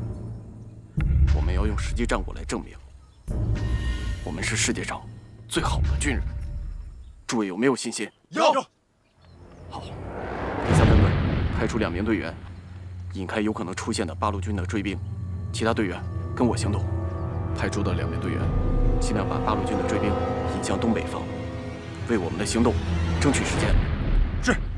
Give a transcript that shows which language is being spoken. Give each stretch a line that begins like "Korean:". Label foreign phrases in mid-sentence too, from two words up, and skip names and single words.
Chinese: 我們要用實際戰果來證明，我們是世界上最好的軍人。諸位有沒有信心？有。好，第3分隊派出2名隊員，引開有可能出現的八路軍的追兵，其他隊員跟我行動。派出的2名队员，尽量把八路軍的追兵引向東北方，為我們的行動爭取時間。是。